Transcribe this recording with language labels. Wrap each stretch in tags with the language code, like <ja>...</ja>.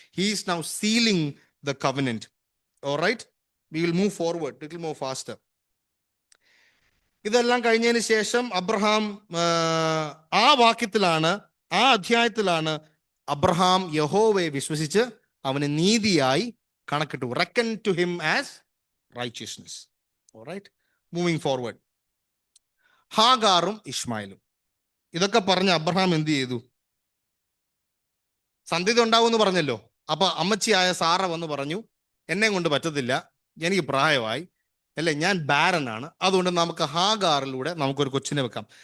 <en>he is now sealing the covenant. All right, we will move forward, it will move faster.</en> <ml>ഇതെല്ലാം കഴിഞ്ഞതിന് ശേഷം Abraham ആ അധ്യായത്തിലാണ് Abraham യഹോവയെ വിശ്വസിച്ച് അവന് നീതിയായി കണക്കിട്ടു.</ml> <en>reckon to him as righteousness. All right, moving forward.</en> <ml>ഹാഗാറും ഇഷ്മായിലും ഇതൊക്കെ പറഞ്ഞ് അബ്രഹാം എന്ത് ചെയ്തു? സന്തതി ഉണ്ടാവുമെന്ന് പറഞ്ഞല്ലോ. അപ്പൊ അമ്മച്ചിയായ സാറ വന്ന് പറഞ്ഞു, എന്നെ കൊണ്ട് പറ്റത്തില്ല, എനിക്ക് പ്രായമായി, അല്ലെ, ഞാൻ ബാരനാണ്, അതുകൊണ്ട് നമുക്ക് ഹാഗാറിലൂടെ നമുക്കൊരു കൊച്ചിനെ വെക്കാം.</ml>